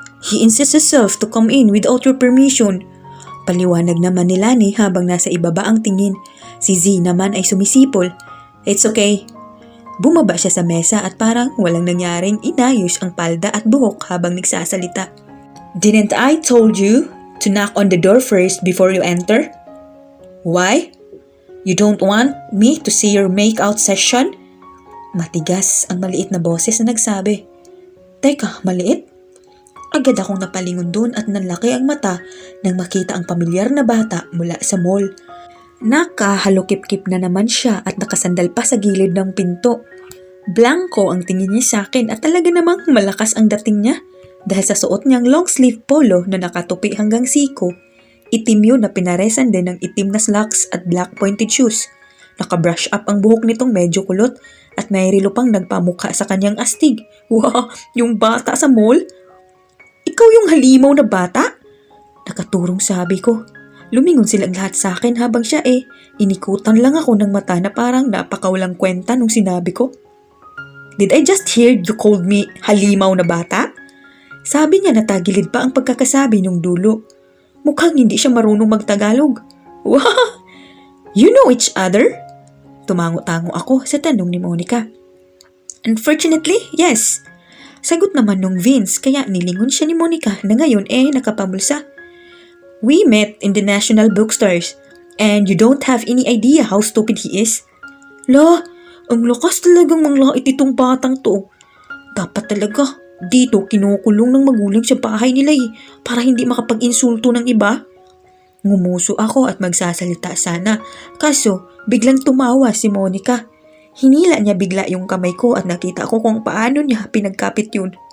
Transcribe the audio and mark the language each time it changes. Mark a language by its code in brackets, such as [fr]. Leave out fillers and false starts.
[en] He insists himself to come in without your permission. [tl] Paliwanag naman ni Lani habang nasa ibaba ang tingin. Si Z naman ay sumisipol. [en] It's okay. [tl] Bumaba siya sa mesa at parang walang nangyaring inayos ang palda at buhok habang nagsasalita. [en] Didn't I told you to knock on the door first before you enter? Why? You don't want me to see your make-out session? [tl] Matigas ang maliit na boses na nagsabi. Teka, maliit? Agad akong napalingon doon at nanlaki ang mata nang makita ang pamilyar na bata mula sa mall. Nakahalukip-kip na naman siya at nakasandal pa sa gilid ng pinto. Blanco ang tingin niya sa akin at talaga namang malakas ang dating niya dahil sa suot niyang long sleeve polo na nakatupi hanggang siko. Itim yun na pinaresan din ng itim na slacks at black pointed shoes. Nakabrush up ang buhok nitong medyo kulot at may rilo pang nagpamukha sa kanyang astig. Wow, yung bata sa mall? Ikaw yung halimaw na bata? Nakaturong sabi ko. Lumingon silang lahat sa akin habang siya inikutan lang ako ng mata na parang napakawalang kwenta nung sinabi ko. [en] Did I just hear you called me [tl] halimaw na bata? Sabi niya na tagilid pa ang pagkakasabi nung dulo. Mukhang hindi siya marunong magtagalog. [en] Wow! You know each other? [tl] Tumango-tango ako sa tanong ni Monica. [en] Unfortunately, yes. [tl] Sagot naman nung Vince kaya nilingon siya ni Monica na ngayon nakapamulsa. [en] We met in the National Bookstores and you don't have any idea how stupid he is. [tl] La, ang lakas talagang manglait itong batang to. Dapat talaga, dito kinukulong ng magulang sa bahay nila para hindi makapag-insulto ng iba. Ngumuso ako at magsasalita sana, kaso biglang tumawa si Monica. Hinila niya bigla yung kamay ko at nakita ko kung paano niya pinagkapit yun.